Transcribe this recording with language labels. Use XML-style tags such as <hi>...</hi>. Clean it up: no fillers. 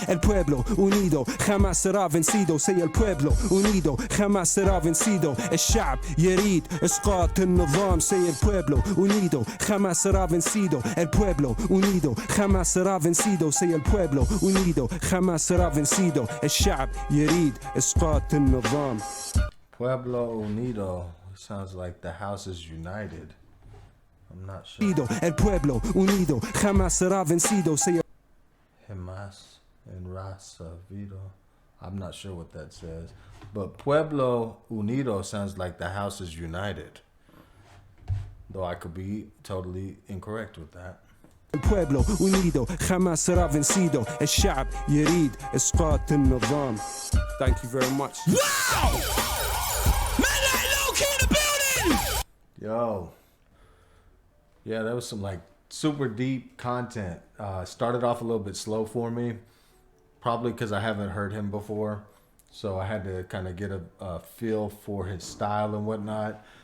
<es>El pueblo unido jamás será vencido.</es> <en>Say</en> <es>el pueblo unido jamás será vencido.</es> <ar>الشعب يريد إسقاط النظام.</ar> <en>Say</en> <es>el pueblo unido jamás será vencido. El pueblo unido jamás será vencido.</es> <en>Say</en> <es>el pueblo unido jamás será vencido.</es> <ar>الشعب يريد إسقاط النظام.</ar> <es>Pueblo Unido</es> <en>sounds like the house is united. I'm not sure.</en> <es>El pueblo unido jamás será vencido.</es> <en>Say Hamas and Raza Vito. I'm not sure what that says. But</en> <es>Pueblo Unido</es> <en>sounds like the house is united. Though I could be totally incorrect with that.</en> <es>El pueblo unido jamás será vencido.</es> <ar>الشعب يريد إسقاط النظام.</ar> <en>Thank you very much. Wow! Man like Lowkey in the building! Yo. Yeah, that was some like super deep content. Started off a little bit slow for me. Probably because I haven't heard him before. So I had to kind of get a feel for his style and whatnot.</en>